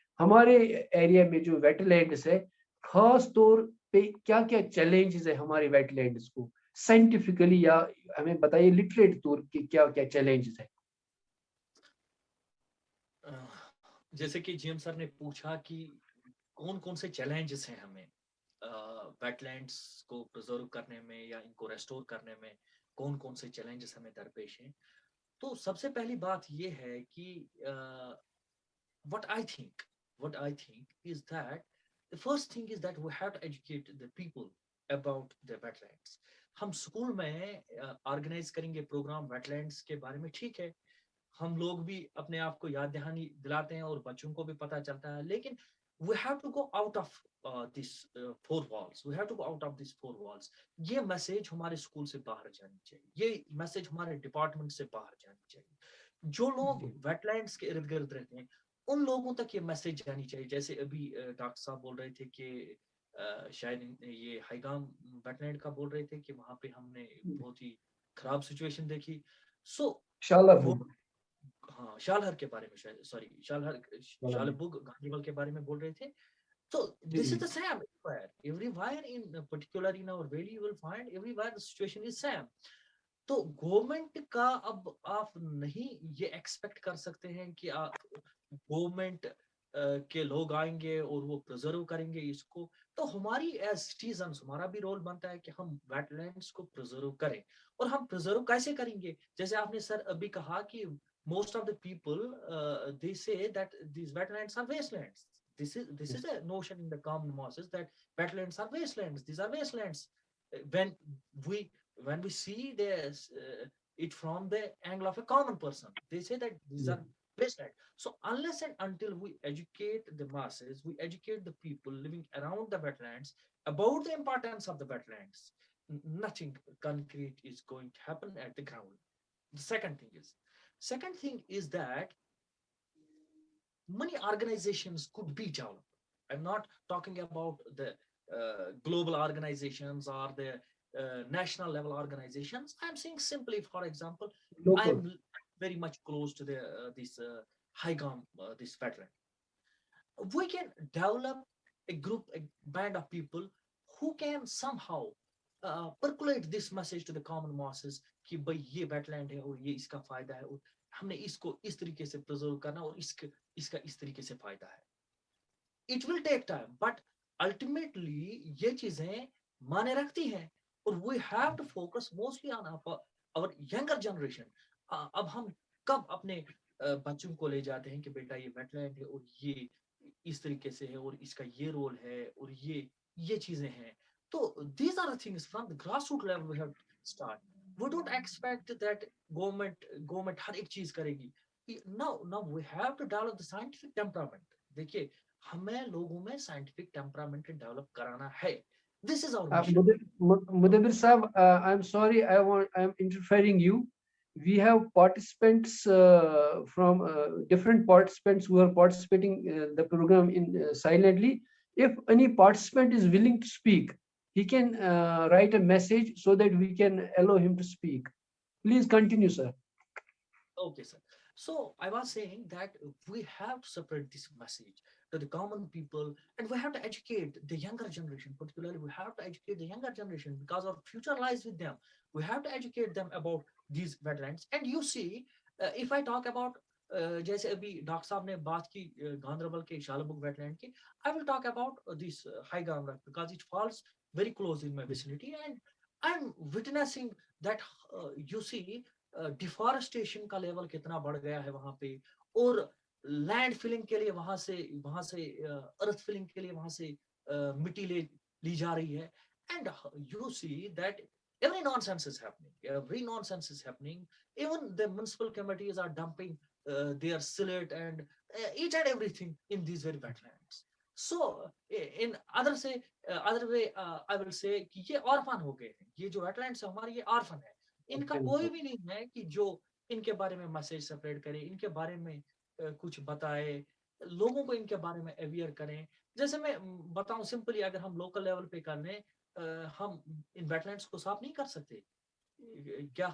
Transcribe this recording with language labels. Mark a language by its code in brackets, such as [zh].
[hi] हमारे एरिया में जो वेटलैंड्स है, खास तौर पे क्या क्या चैलेंजेस है हमारे वेटलैंड्स को साइंटिफिकली, या हमें बताइए लिटरेट तौर के क्या क्या चैलेंजेस है. जैसे कि जीएम सर ने पूछा कि कौन कौन से चैलेंजेस हैं हमें वेटलैंड्स को प्रिजर्व करने में या इनको रेस्टोर करने में, कौन कौन से चैलेंजेस हमें दरपेश हैं. तो सबसे पहली बात ये है कि [en] what I think is that the first thing is that we have to educate the people about the wetlands. [hi] हम स्कूल में ऑर्गेनाइज करेंगे प्रोग्राम वेटलैंड्स के बारे में, ठीक है, हम लोग भी अपने आप को याद दहानी दिलाते हैं और बच्चों को भी पता चलता है, लेकिन [en] we have to go out of this four walls. We have to go out of these four walls. [hi] ये मैसेज हमारे स्कूल से बाहर जानी चाहिए, ये मैसेज हमारे डिपार्टमेंट से बाहर जानी चाहिए. जो लोग वेटलैंड्स के इर्द गिर्द रहते हैं उन लोगों तक ये मैसेज जानी चाहिए. जैसे अभी डॉक्टर साहब बोल रहे थे कि शायद ये हाईगाम वेटलैंड का बोल रहे थे कि वहां पे हमने बहुत ही खराब सिचुएशन देखी. सो हाँ शालहर के बारे में सॉरी शालबुग गांधीवल के बारे में बोल रहे थे. [en] So this is the same everywhere. Everywhere in particular in our valley you will find everywhere the situation is same. [hi] तो गवर्नमेंट का अब आप नहीं ये एक्सपेक्ट कर सकते हैं कि आप गवर्नमेंट के लोग आएंगे और वो प्रिजर्व करेंगे इसको. तो हमारी एज सिटीजन्स हमारा भी रोल बनता है कि हम वेटलैंड्स को प्रिजर्व करें. और हम प्रिजर्व कैसे करेंगे? जैसे आपने सर अभी कहा कि [en] most of the people they say that these wetlands are wastelands. This is a notion in the common masses that wetlands are wastelands. These are wastelands. When we see this it from the angle of a common person, they say that these are wasteland. So unless and until we educate the masses, we educate the people living around the wetlands about the importance of the wetlands, nothing concrete is going to happen at the ground. The second thing is that many organizations could be developed. I'm not talking about the global organizations or the national level organizations. I'm saying simply, for example, I'm very much close to this Haigam, this wetland. We can develop a group, a band of people who can somehow percolate this message to the common masses [hi] कि भाई ये wetland है और ये इसका फायदा है और हमने इसको इस तरीके से preserve करना और इसका इस तरीके से फायदा है. [en] It will take time, but ultimately [hi] ये चीजें माने रखती हैं और [en] we have to focus mostly on our younger generation. [hi] अब हम कब अपने बच्चों को ले जाते हैं कि बेटा ये wetland है और ये इस तरीके से है और इसका ये रोल है और ये चीजें हैं. [en] So these are the things from the grassroots level we have to start. We don't expect that government [hi] हर एक चीज करेगी. [en] Now we have to develop the scientific temperament. [hi] देखिए हमें लोगों में [en] scientific temperament develop [hi] कराना है. [en] This is our mission. Mudabbir Sahab, I'm sorry, I'm interfering you. We have participants from different participants who are participating the program in silently. If any participant is willing to speak, he can write a message so that we can allow him to speak. Please continue, sir. Okay, sir. So I was saying that we have to separate this message to the common people and we have to educate the younger generation. Particularly, we have to educate the younger generation because our future lies with them. We have to educate them about these wetlands. And you see, if I talk about [hi] जैसे अभी doctor साहब ने बात की गांधरबल के शालबुग wetland की, [en] I will talk about this Haigam because it falls very close in my vicinity and I'm witnessing that you see [hi] deforestation का level कितना बढ़ गया है वहां पे और लैंड फिलिंग के लिए वहां से अर्थ फिलिंग के लिए वहां से मिट्टी ली जा रही है. [en] And you see that every nonsense is happening. Even the municipal committees are dumping their silt and each and everything in these very wetlands. So in other way I will say [hi] कि ये orphan हो गए हैं. ये जो wetlands है हमारे ये ऑर्फन है. इनका कोई भी नहीं है कि जो इनके बारे में मैसेज सेपरेट करे, इनके बारे में कुछ बताए, लोगों को इनके बारे में अवेयर करें. जैसे मैं बताऊं सिंपली, अगर हम लोकल लेवल पे करने, हम इन वेटलैंड्स को साफ नहीं कर सकते क्या?